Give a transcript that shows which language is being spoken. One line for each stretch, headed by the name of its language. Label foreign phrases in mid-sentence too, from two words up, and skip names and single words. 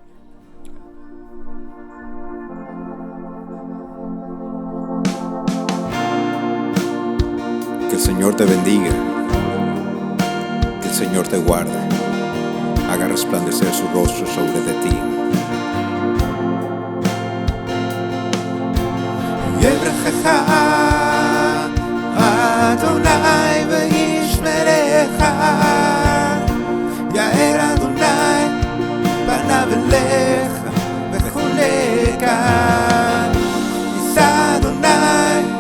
Spanish: Que el Señor te bendiga. Que el Señor te guarde. Haga resplandecer su rostro sobre de ti.
Hebrew: יהוה וישמרך, יאר יהוה פניו אליך ויחנך, ישא יהוה